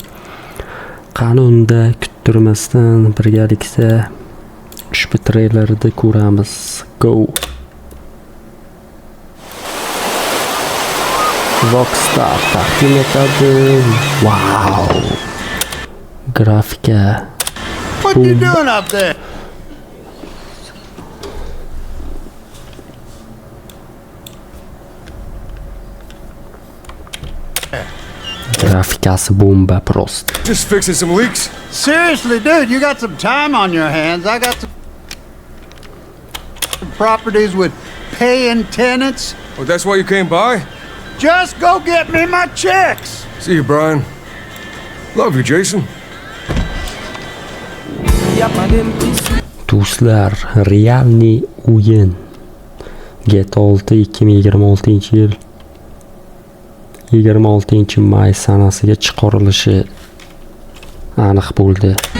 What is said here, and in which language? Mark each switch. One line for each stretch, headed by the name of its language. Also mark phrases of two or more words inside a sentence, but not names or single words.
Uzbek: Qani unda kuttirmasdan birgalikda ushbu treylerni ko'ramiz. Go! Rockstar taqdim etadi. Wow. Grafika.
English: What you doing up there?
Uzbek: Grafikasi bomba prost.
English: Just fixing some leaks. Seriously, dude, you got some time on your hands. I got some properties with paying tenants. Oh, that's why you came by? Just go get me my checks. See you, Brian. Love you, Jason.
Uzbek: Do'stlar, realni o'yin. GTA 6 2026-yil 26-may sanasiga chiqarilishi aniq bo'ldi.